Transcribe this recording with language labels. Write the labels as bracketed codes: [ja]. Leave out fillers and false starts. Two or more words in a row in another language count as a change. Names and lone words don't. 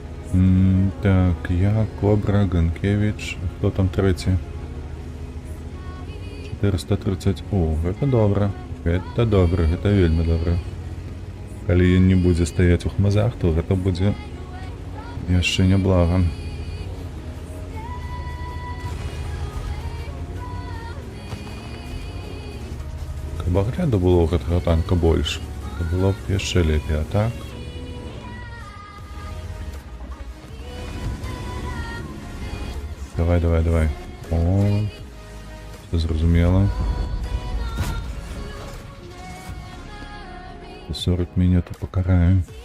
[uk] Так, я, Кобра, Ганкевич. Хто там третій? 430. О, [be] гэта добра. Гэта добра, гэта вельмі добра. Калі ён не будзе стаяць у хмызах, то гэта будзе яшчэ няблага. Каб агляду было ў гэтага танка больш, то было б яшчэ лепей, а так? Давай, давай, давай. О, все зразумела. 40 минут покараем.